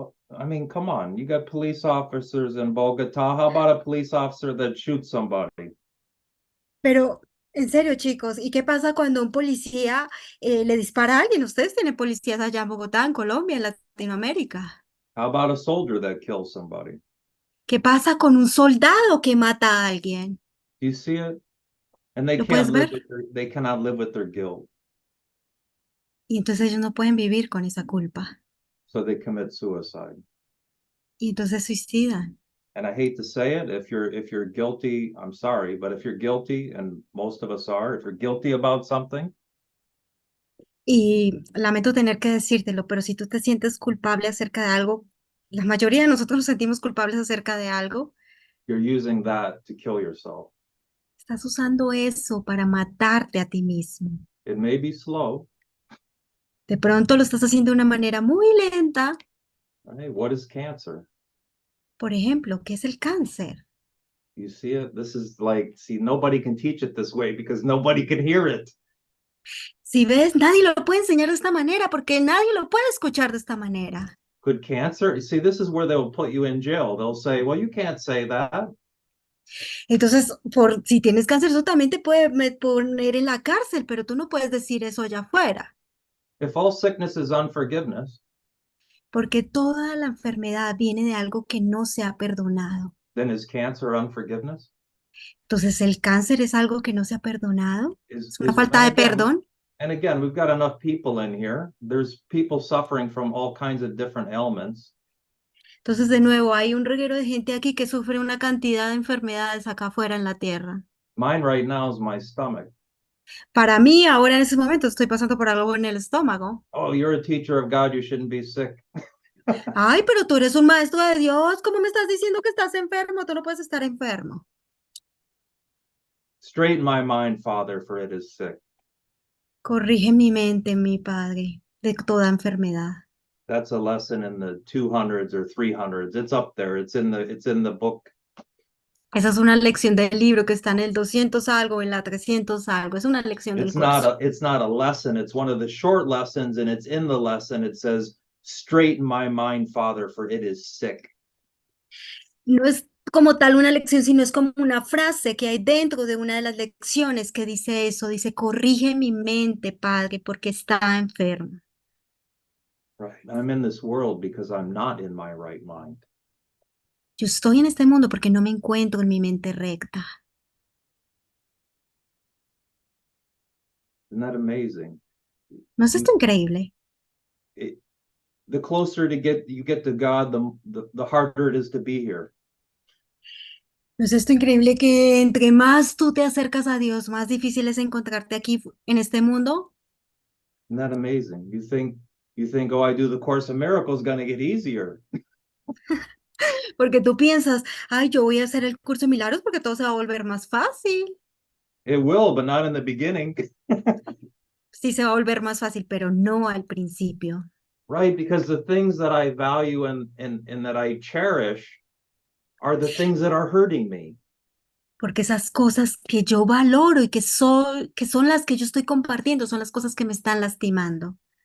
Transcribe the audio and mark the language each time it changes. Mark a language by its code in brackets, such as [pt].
[en] I mean, come on, you got police officers in Bogota. How about a police officer that shoots somebody? [es] Pero, en serio, chicos, ¿y qué pasa cuando un policía le dispara a alguien? Ustedes tienen policías allá en Bogotá, en Colombia, en Latinoamérica. [en] How about a soldier that kills somebody? [es] ¿Qué pasa con un soldado que mata a alguien? [en] Do you see it? And [es] ¿Lo puedes ver? [en] they cannot live with their guilt, [es] Y entonces ellos no pueden vivir con esa culpa. [en] so they commit suicide. [es] Y entonces suicidan. [en] And I hate to say it, if you're guilty, I'm sorry, but if you're guilty, and most of us are, if you're guilty about something, [es] Y lamento tener que decírtelo, pero si tú te sientes culpable acerca de algo, la mayoría de nosotros nos sentimos culpables acerca de algo, [en] you're using that to kill yourself. [es] estás usando eso para matarte a ti mismo. [en] It may be slow. [es] De pronto lo estás haciendo de una manera muy lenta. [en] Hey, what is cancer? [es] Por ejemplo, ¿qué es el cáncer? [en] You see it? This is like, see, nobody can teach it this way because nobody can hear it. [es] Si ves, nadie lo puede enseñar de esta manera porque nadie lo puede escuchar de esta manera. [en] Could cancer, see, this is where they'll put you in jail. They'll say, well, you can't say that. [es] Entonces, si tienes cáncer, eso también te puede poner en la cárcel, pero tú no puedes decir eso allá afuera, [en] If all sickness is unforgiveness, [es] porque toda la enfermedad viene de algo que no se ha perdonado. [en] then is cancer unforgiveness? [es] Entonces, ¿el cáncer es algo que no se ha perdonado? ¿Es una [en] Is [es] falta de perdón? [en] and again, we've got enough people in here. There's people suffering from all kinds of different ailments. [es] Entonces, de nuevo, hay un reguero de gente aquí que sufre una cantidad de enfermedades acá afuera en la tierra. [en] Mine right now is my stomach. [es] Para mí, ahora en ese momento, estoy pasando por algo en el estómago. [en] Oh, you're a teacher of God, you shouldn't be sick. [es] Ay, pero tú eres un maestro de Dios. ¿Cómo me estás diciendo que estás enfermo? Tú no puedes estar enfermo. [en] Straighten my mind, Father, for it is sick. [es] Corrige mi mente, mi Padre, de toda enfermedad. [en] That's a lesson in the 200s or 300s. It's up there. It's in the book. [es] Esa es una lección del libro que está en el 200 algo, en la 300 algo. Es una lección del curso. [en] It's not a lesson. It's one of the short lessons, and it's in the lesson. It says, straighten my mind, Father, for it is sick. [es] No es como tal una lección, sino es como una frase que hay dentro de una de las lecciones que dice eso. Dice, corrige mi mente, Padre, porque está enferma. [en] Right. I'm in this world because I'm not in my right mind. [es] Yo estoy en este mundo porque no me encuentro en mi mente recta. [en] Isn't that amazing? [es] ¿No es esto increíble? [en] The closer you get to God, the harder it is to be here. [es] ¿No es esto increíble que entre más tú te acercas a Dios, más difícil es encontrarte aquí en este mundo? [en] Isn't that amazing? You think, oh, I do the Course of Miracles, going to get easier. [es] Porque tú piensas, ay, yo voy a hacer el curso de milagros porque todo se va a volver más fácil. [en] It will, but not in the beginning. [es] Sí, se va a volver más fácil, pero no al principio. [en] Right, because the things that I value and that I cherish are the things that are hurting me. [es] Porque esas cosas que yo valoro y que son las que yo estoy compartiendo, son las cosas que me están lastimando.